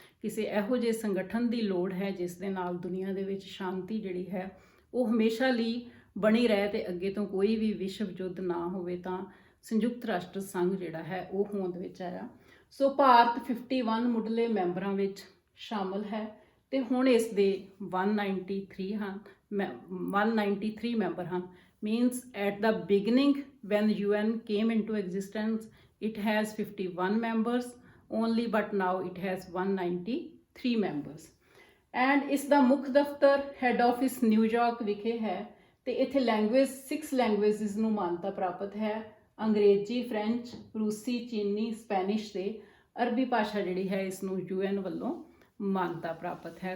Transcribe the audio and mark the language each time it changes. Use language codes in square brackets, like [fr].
[pa] ਕਿਸੇ ਇਹੋ ਜਿਹੇ ਸੰਗਠਨ ਦੀ ਲੋੜ ਹੈ ਜਿਸ ਦੇ ਨਾਲ ਦੁਨੀਆ ਦੇ ਵਿੱਚ ਸ਼ਾਂਤੀ ਜਿਹੜੀ ਹੈ ਉਹ ਹਮੇਸ਼ਾ ਲਈ ਬਣੀ ਰਹੇ ਤੇ ਅੱਗੇ ਤੋਂ ਕੋਈ ਵੀ ਵਿਸ਼ਵ ਯੁੱਧ ਨਾ ਹੋਵੇ। ਤਾਂ ਸੰਯੁਕਤ ਰਾਸ਼ਟਰ ਸੰਘ ਜਿਹੜਾ ਹੈ ਉਹ ਹੋਂਦ ਵਿੱਚ ਆਇਆ। ਸੋ ਭਾਰਤ 51 ਮੁੱਢਲੇ ਮੈਂਬਰਾਂ ਵਿੱਚ ਸ਼ਾਮਲ ਹੈ ਤੇ ਹੁਣ ਇਸ ਦੇ 193 ਮੈਂਬਰ ਹਨ। [en] Means at the beginning when UN came into existence it has 51 members only, but now it has 193 members। [pa] and ਇਸ ਦਾ ਮੁੱਖ ਦਫ਼ਤਰ ਹੈੱਡ ਆਫਿਸ ਨਿਊਯਾਰਕ ਵਿਖੇ ਹੈ ਤੇ ਇੱਥੇ ਲੈਂਗੁਏਜ 6 ਲੈਂਗੁਏਜਸ ਨੂੰ ਮਾਨਤਾ ਪ੍ਰਾਪਤ ਹੈ। ਅੰਗਰੇਜ਼ੀ, ਫ੍ਰੈਂਚ, ਰੂਸੀ, ਚੀਨੀ, ਸਪੈਨਿਸ਼ ਤੇ ਅਰਬੀ ਭਾਸ਼ਾ ਜਿਹੜੀ ਹੈ ਇਸ ਨੂੰ UN ਵੱਲੋਂ ਮਾਨਤਾ ਪ੍ਰਾਪਤ ਹੈ।